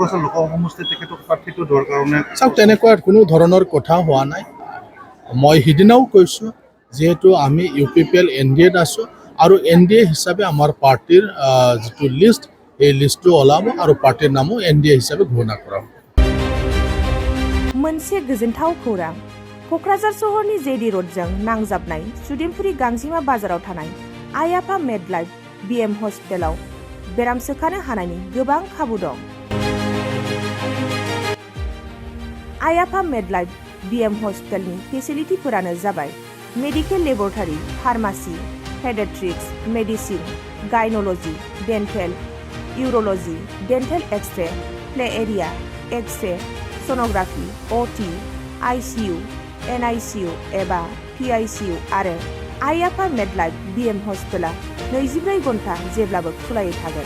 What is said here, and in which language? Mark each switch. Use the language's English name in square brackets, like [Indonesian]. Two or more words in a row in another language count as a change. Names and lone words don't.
[Assamese] চাওক, তেনেকুৱা কোনো ধৰণৰ কথা হোৱা নাই। মই সিদিনাও কৈছোঁ, যিহেতু আমি UPPL NDAত আছোঁ আৰু NDA হিচাপে আমাৰ পাৰ্টিৰ যিটো লিষ্ট, এই লিষ্টটো ওলাব আৰু পাৰ্টিৰ নামো NDA হিচাপে ঘোষণা কৰা হ'ব। [Bodo] मोनसे गोजोनथाव खौरां। क'क्राझार सहरनि JD र'डजों नांजाबनाय सुदेमपुरि गांजिमा बाजाराव थानाय आइ आफा मेडलाइफ BM हस्पिटालाव बेराम सोखानो हानायनि गोबां खाबु दं। आइ आफा मेडलाइफ BM हस्पिटालनि फेसिलिटिफोरानो जाबाय [English] medical laboratory, [Bodo] फार्मासि, पेडियाट्रिक्स, मेडिसिन, गाइनोलजी, डेन्टेल, इउर'लजी, डेन्टेल एक्सरे, [English] play area, [Bodo] एक्सरे, सोनोग्राफि, OT, ICU, NICU एबा PICU आरो आइ आफा मेडलाइफ BM हस्पिटाला 24 घन्टा जेब्लाबो खुलायै थागोन।